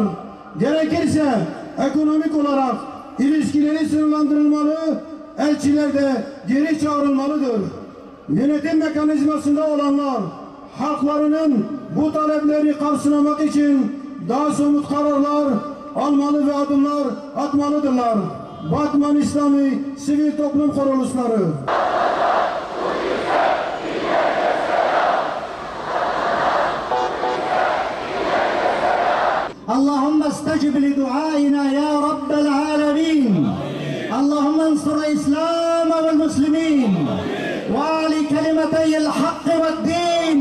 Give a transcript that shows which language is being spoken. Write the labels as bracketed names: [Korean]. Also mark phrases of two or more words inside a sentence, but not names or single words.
[Turkish] Gerekirse ekonomik olarak ilişkileri sınırlandırılmalı, elçiler de geri çağrılmalıdır. Yönetim mekanizmasında olanlar halklarının bu talepleri karşılamak için daha somut kararlar almalı ve adımlar atmalıdırlar. Batman İslami Sivil Toplum Kuruluşları. [Arabic] اللهم استجب لدعائنا يا رب العالمين. اللهم انصر الإسلام والمسلمين وعلي كلمتي الحق والدين.